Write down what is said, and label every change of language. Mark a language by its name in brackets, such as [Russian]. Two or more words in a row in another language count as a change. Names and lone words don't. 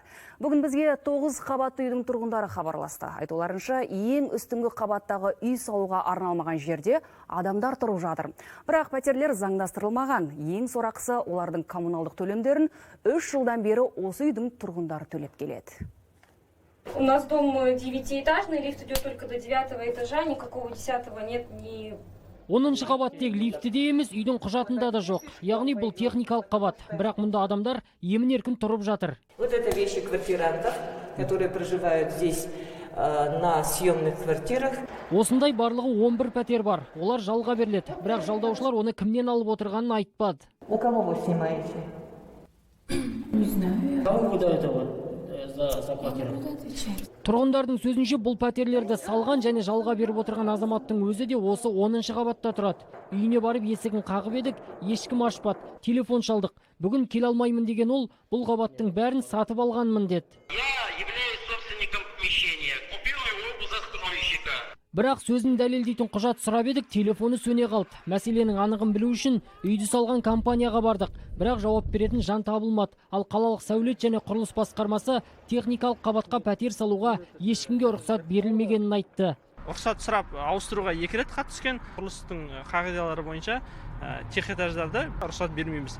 [Kazakh] Бүгін бізге 9 қабатты үйдің тұрғындары хабарласты. Айтуларынша, ең үстіңгі қабаттағы үй салуға арналмаған жерде адамдар тұрып жатыр. Бірақ пәтерлер заңдастырылмаған. Ең сорақысы олардың коммуналдық төлемдерін 3 жылдан бері осы үйдің тұрғындары төлеп келеді. [Russian] У нас дом 9-этажный, лифт идет только до 9 этажа, никакого 10-го нет, ни... [Kazakh] 10-шы қабат тек лифтіде емес, үйдің құжатында да жоқ. Яғни бұл техникалық қабат, бірақ мұнда адамдар емін-еркін тұрып жатыр. [Russian] Вот это вещи квартирантов, которые проживают здесь на съемных квартирах. [Kazakh] Осындай барлығы 11 пәтер бар. Олар жалға беріледі, бірақ жалдаушылар оны кімнен алып отырғанын айтпады. [Russian] У кого вы снимаете? Не знаю. Кому вы до этого? [Kazakh] Тұрғындардың сөзінше бұл пәтерлерді салған және жалға беріп отырған азаматтың өзі де осы 10-шы қабатта тұрады. Үйіне барып есігін қағып едік, ешкім ашпады. Телефон шалдық. Бүгін келе алмаймын деген ол, бұл қабаттың бәрін сатып алғанмын деді. [Russian] Я являюсь собственником помещения. Купил его у застройщика. [Kazakh] Бірақ сөзін дәлелдейтін құжат сұрап едік, телефоны сөне қалды. Мәселенің анығын білу үшін үйді салған компанияға бардық. Бірақ жауап беретін жан табылмады. Ал қалалық сәулет және құрылыс басқармасы техникалық қабатқа пәтер салуға ешкімге рұқсат берілмегенін айтты. Рұқсат сұрап ауыстыруға 2 рет хат түскен. Құрылыстың қағидалары бойынша [Russian] тех этаждарды [Kazakh] рұқсат бермейміз.